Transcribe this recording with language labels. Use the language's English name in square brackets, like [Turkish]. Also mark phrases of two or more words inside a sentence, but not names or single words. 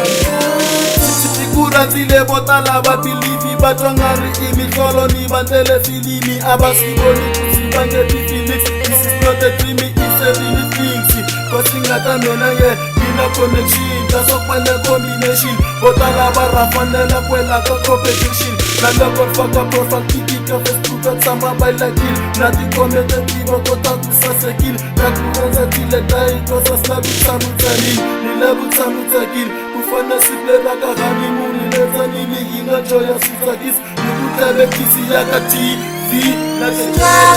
[Tsonga] sikurandzile vo tala va bilivi va twa nga ri i mihlolo ni vandlele filimi a va swi voni ku swi vange ti-felix. [English] This is not a dream, it's a real things. [Tsonga] Kosi nga ta mina nge ina connection ta sokwane combination vo tala va rafanela kwela ka competition na loko faka profile tikika Facebook a tshama va lakile na tikomete tiva kota ku sasekile na ku rhandza tiletai kosa sina vutshamo tsanile ni le vutshamo tsakile ku fana siku leri ka honeymoon letsanile yi nga joya swi tsakisi ni ku tlevekisi ya ka TV na